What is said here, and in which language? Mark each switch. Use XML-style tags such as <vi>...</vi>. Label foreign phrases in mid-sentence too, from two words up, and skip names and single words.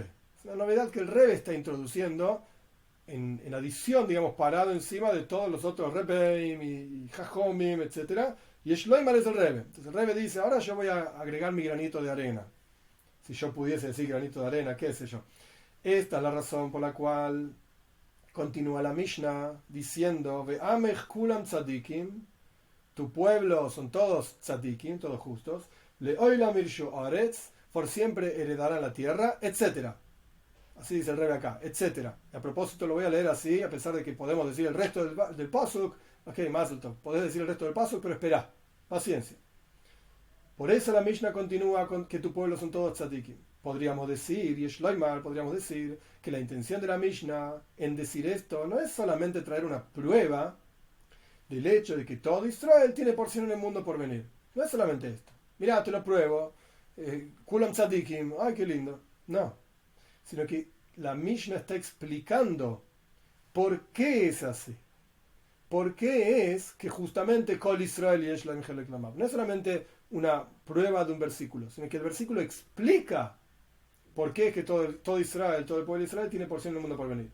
<es>Es una novedad que el Rebbe está introduciendo en adición, digamos, parado encima de todos los otros Rebbeim y Jajomim, etc.</es> <he>יש לומר</he> <es>es el Rebbe. Entonces el Rebbe dice, ahora yo voy a agregar mi granito de arena. Si yo pudiese decir granito de arena, qué sé yo. Esta es la razón por la cual continúa la Mishnah diciendo,</es> <he>ועמך כולם צדיקים,</he> <es>tu pueblo son todos tzadikim, todos justos,</es> <he>לעולם ירשו ארץ,</he> <es>por siempre heredarán la tierra, etc. Así dice el Rebbe acá, etc. A propósito lo voy a leer así, a pesar de que podemos decir el resto del pasuk.</es> <he>Ok, מזל טוב,</he> <es>podés decir el resto del pasuk, pero espera, paciencia. Por eso la Mishnah continúa con que tu pueblo son todos tzadikim. Podríamos decir,</es> <he>יש לומר,</he> <es>podríamos decir que la intención de la Mishnah en decir esto no es solamente traer una prueba del hecho de que todo Israel tiene porción en el mundo por venir. No es solamente esto. Mirá, te lo pruebo.</es> <he>כולם צדיקים,</he> <es>ay, qué lindo. No. Sino que la Mishnah está explicando por qué es así. ¿Por qué es que justamente</es> <he>כל ישראל יש להם חלק לעוה״ב?</he> <es>No es solamente una prueba de un versículo, sino que el versículo explica por qué es que todo Israel, todo el pueblo de Israel tiene porción en el mundo por venir.</es>